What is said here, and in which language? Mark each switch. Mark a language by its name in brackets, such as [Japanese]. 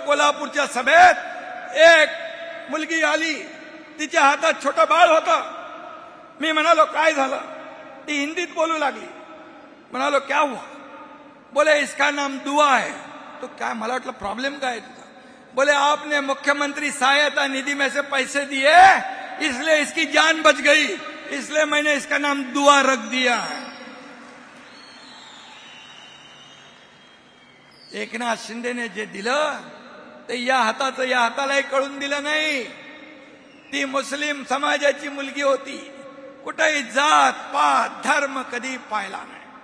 [Marathi] कोल्हापूरच्या सभेत एक मुलगी आली, तिच्या हातात छोटं बाळ होतं. मी म्हणालो काय झालं. ती हिंदीत बोलू लागली. म्हणालो [Hindi] क्या हुआ. बोले इसका नाम दुआ है. [Marathi] तो क्या, मला वाटलं प्रॉब्लेम काय तुझा. [Hindi] बोले आपने मुख्यमंत्री सहायता निधि में से पैसे दिए इसलिए इसकी जान बच गई, इसलिए मैंने इसका नाम दुआ रख दिया. [Marathi] एकनाथ शिंदेने जे दिलं ते या हाताचं या हातालाही कळून दिलं नाही. ती मुस्लिम समाजाची मुलगी होती. कुठेही जात पात धर्म कधी पाहिला नाही.